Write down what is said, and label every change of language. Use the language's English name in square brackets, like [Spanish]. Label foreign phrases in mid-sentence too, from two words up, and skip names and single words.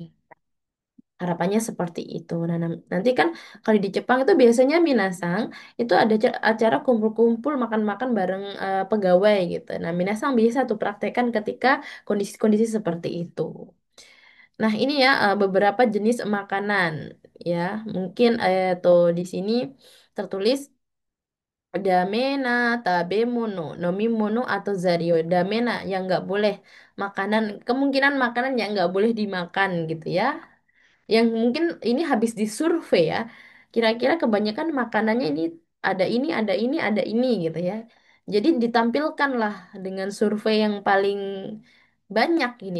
[Indonesian] Harapannya seperti itu. Nah, nanti kan kalau di Jepang itu biasanya minasang itu ada acara kumpul-kumpul makan-makan bareng pegawai gitu. Nah, minasang bisa tuh praktekkan ketika kondisi-kondisi seperti itu. Nah, ini ya beberapa jenis makanan ya. Mungkin tuh di sini tertulis [Japanese] ダメな、食べ物、飲み物 [Indonesian] atau zario. Damena yang nggak boleh makanan, kemungkinan makanan yang nggak boleh dimakan gitu ya yang mungkin ini habis disurvei ya. Kira-kira kebanyakan makanannya ini ada ini, ada ini, ada ini gitu ya. Jadi ditampilkan lah dengan survei yang paling banyak ini.